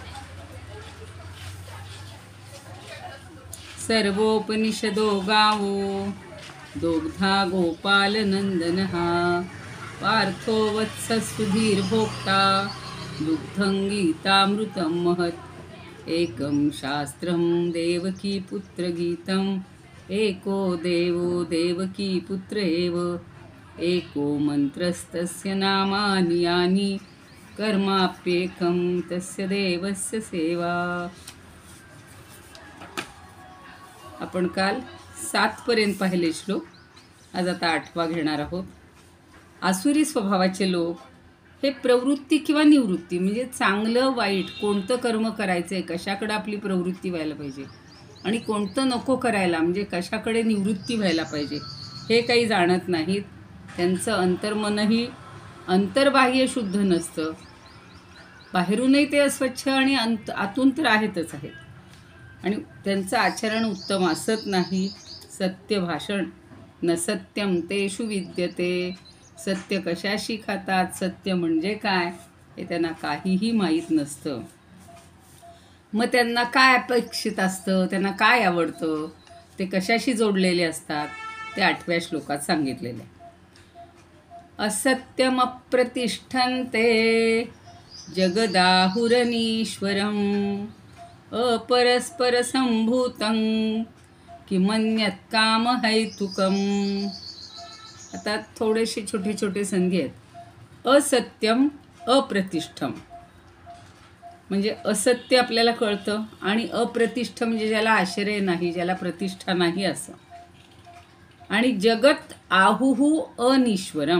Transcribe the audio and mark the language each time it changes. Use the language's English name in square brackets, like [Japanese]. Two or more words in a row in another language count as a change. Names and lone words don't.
[Sanskrit] सर्वोपनिषदो गावो दोग्धा गोपालनन्दनः पार्थो वत्सः दुग्धं गीतामृतं महत्. एकं शास्त्रं देवकीपुत्रगीतम् एको देवो देवकीपुत्र एव. एको मन्त्रस्तस्य नामानि यानि कर्माप्येकं तस्य देवस्य सेवा. [Marathi] आपण काल 7 पर्यंत पाहिले श्लोक. आज आता 8वा घेणार आहोत. आसुरी स्वभावाचे लोक हे प्रवृत्ती किंवा निवृत्ती म्हणजे चांगलं वाईट कोणतं कर्म करायचं आहे, कशाकडे आपली प्रवृत्ती व्हायला पाहिजे आणि कोणतं नको करायला म्हणजे कशाकडे निवृत्ती व्हायला पाहिजे हे काही जाणत नाहीत. त्यांचं अंतर्मनही अंतर्बाह्य शुद्ध नसतं. बाहेरूनही ते अस्वच्छ आणि आतून तर आहेतच आहेत. आणि त्यांचं आचरण उत्तम असत नाही. [Sanskrit] सत्य भाषण न सत्यम तेषु विद्यते. [Marathi] सत्य कशाशी खातात, सत्य म्हणजे काय हे त्यांना काहीही माहीत नसतं. मग त्यांना काय अपेक्षित असतं, त्यांना काय आवडतं, ते कशाशी जोडलेले असतात ते 8व्या श्लोकात सांगितलेले. [Sanskrit] असत्यम अप्रतिष्ठन्ते जगदाहुरनीश्वरम् अपरस्परसंभूतं किमन्यत् कामहैतुकम्. [Marathi] आता थोडेसे छोटे छोटे संधी आहेत. [Sanskrit] असत्यम अप्रतिष्ठम [Marathi] म्हणजे असत्य आपल्याला कळतं आणि अप्रतिष्ठ म्हणजे ज्याला आश्रय नाही, ज्याला प्रतिष्ठा नाही असं. [Sanskrit] आणि जगत आहुहु अनीश्वरम.